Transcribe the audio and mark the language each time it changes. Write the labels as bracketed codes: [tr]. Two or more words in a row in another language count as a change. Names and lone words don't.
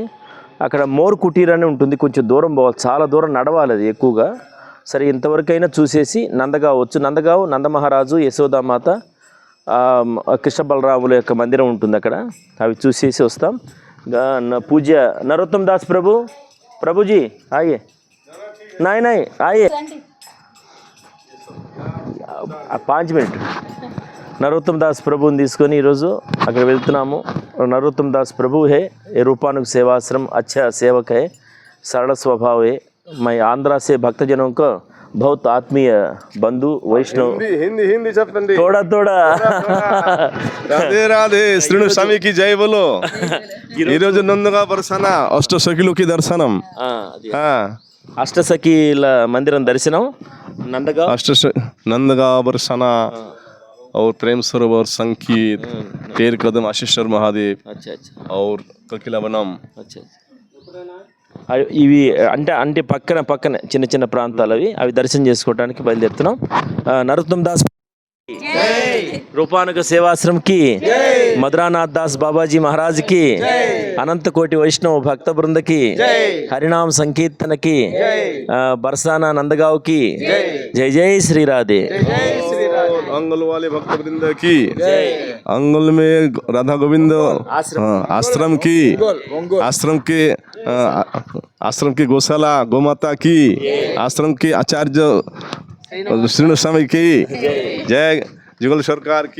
[te] అక్కడ మోర్ కుటీర్ అని ఉంటుంది, కొంచెం దూరం పోవాలి, చాలా దూరం నడవాలి అది ఎక్కువగా. సరే ఇంతవరకైనా చూసేసి నందగావ్ వచ్చు. నందగావ్ నందమహారాజు, యశోదామాత, కృష్ణ బలరాముల యొక్క మందిరం ఉంటుంది అక్కడ. అవి చూసేసి వస్తాం. పూజ్య నరోత్తమ్ దాస్ ప్రభుజీ [hi] आये नाय आये [te] 5 మినిట్. నరోత్తమ్ దాస్ ప్రభుని తీసుకొని ఈరోజు అక్కడ వెళ్తున్నాము. [hi] नरोत्तम दास प्रभु है, ये रूपानुग सेवाश्रम अच्छा सेवक है, सरल स्वभाव है. मैं आंध्रा से भक्तजनों को बहुत आत्मीय बंधु वैष्णव. हिंदी थोड़ा राधे राधे. श्रीनु स्वामी की जय बोलो. [te] నందగా బర్సానా అష్టసఖిలోకి దర్శనం. అష్టసఖిల మందిరం దర్శనం [hi] నందగా బర్సానా और प्रेम सरोवर संगीत तेर कदम आशीश्वर महादेव और ककिलवनम. [te] ఇవి అంటే పక్కన చిన్న చిన్న ప్రాంతాలు అవి దర్శనం చేసుకోవడానికి బయలుదేరుతున్నాం. [hi] నరోత్తమ్ దాస్ रूपानुग सेवाश्रम की, मधुरानाथ दास बाबाजी महाराज की, अनंत कोटि वैष्णव भक्त वृंद की, हरिनाम संकीर्तन की, बरसाना नंदगांव की. जय जय श्री राधे. अंगुल वाले भक्त वृंद की, अंगुल में राधा गोविंद आश्रम की, आश्रम की गौशाला गोमाता की, आश्रम के आचार्य श्रीनु स्वामी की जय, जुगल सरकार की